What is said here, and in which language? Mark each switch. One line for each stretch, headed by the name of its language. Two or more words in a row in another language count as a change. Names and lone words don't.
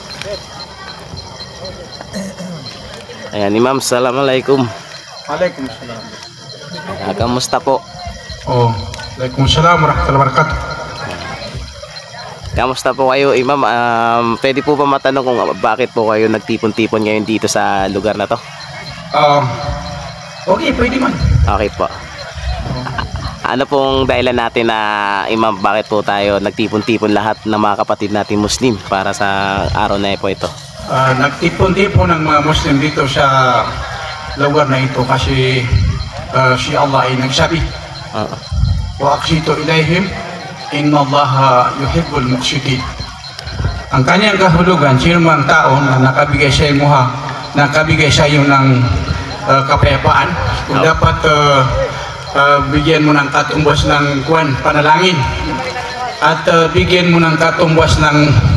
Filipino: Ayan,
Arabic: Imam, السلام عليكم. وعليكم السلام.
Filipino: Kamusta po?
Arabic: Oh, وعليكم السلام ورحمة الله وبركاته.
Filipino: Kamusta po kayo, Imam? Pwede po ba matanong kung bakit po kayo nagtipon-tipon ngayon dito sa lugar na to? Okay, pwede man. Okay po. Ano pong dahilan natin na, Imam, bakit po tayo nagtipon-tipon lahat ng mga kapatid natin Muslim para sa araw na po ito? Nagtipon-tipon ng mga Muslim dito sa lugar na ito kasi si Allah ay nagsabi,
Arabic: وأقسطوا إليهم إن الله يحب المقسطين.
Filipino: Ang kanyang kahulugan, sino mang tao na nakabigay sa iyo ng kapayapaan, kung dapat bigyan mo ng katumbas ng panalangin at bigyan mo ng katumbas ng